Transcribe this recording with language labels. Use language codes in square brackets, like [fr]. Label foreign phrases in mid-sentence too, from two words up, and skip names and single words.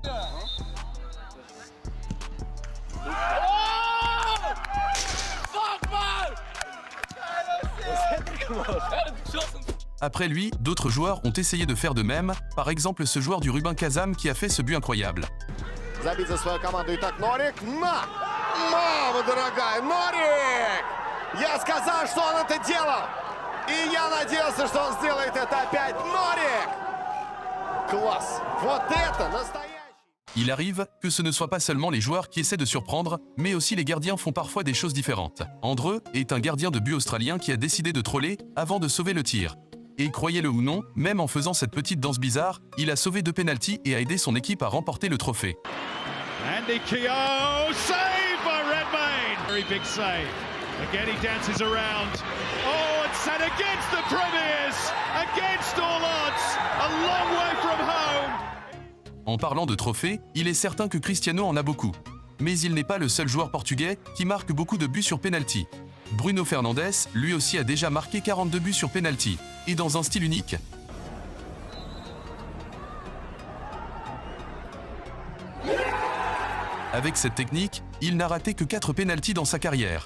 [fr] Après lui, d'autres joueurs ont essayé de faire de même, par exemple ce joueur du Rubin Kazan qui a fait ce but incroyable. [ru] Забить за свою команду. Итак, Норик. Мама дорогая, Норик! Я сказал, что он это делал. И я надеялся, что он сделает это опять. Норик! Класс! Вот это настоящий! [fr] Il arrive que ce ne soit pas seulement les joueurs qui essaient de surprendre, mais aussi les gardiens font parfois des choses différentes. Andreu est un gardien de but australien qui a décidé de troller avant de sauver le tir. Et croyez-le ou non, même en faisant cette petite danse bizarre, il a sauvé 2 pénaltys et a aidé son équipe à remporter le trophée. [en] Andy Keogh, save by Redmayne. Very big save. Again he dances around. Oh, it's set against the Premiers, against all odds, a long way from home. [fr] En parlant de trophées, il est certain que Cristiano en a beaucoup. Mais il n'est pas le seul joueur portugais qui marque beaucoup de buts sur pénalty. Bruno Fernandes, lui aussi a déjà marqué 42 buts sur pénalty, et dans un style unique. Avec cette technique, il n'a raté que 4 pénaltys dans sa carrière.